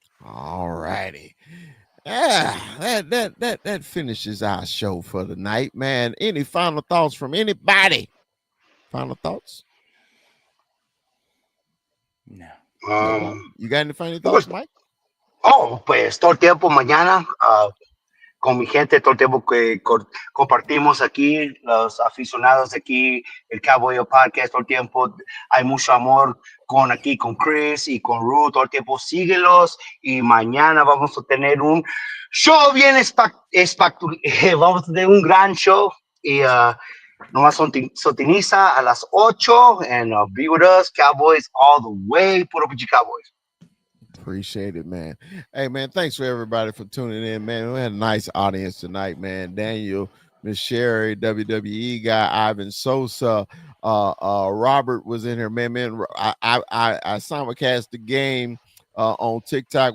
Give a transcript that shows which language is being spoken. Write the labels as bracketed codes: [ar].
[en] All righty. That finishes our show for the night, man. Any final thoughts from anybody? Final thoughts? No. You got any final thoughts, Mike? [es] Pues todo el tiempo mañana con mi gente, todo el tiempo que compartimos aquí, los aficionados de aquí, el Cowboy Podcast, todo el tiempo hay mucho amor con Chris y con Ruth, todo el tiempo síguelos y mañana vamos a tener un show bien vamos a tener un gran show y nomás sintoniza a las 8 [en] and be with us, Cowboys all the way, [es] puro pichi Cowboys. [en] Appreciate it, man. Hey, man, thanks for everybody for tuning in, man. We had a nice audience tonight, man. Daniel, Miss Sherry, WWE guy, Ivan Sosa, Robert was in here, man. I simulcast the game on TikTok.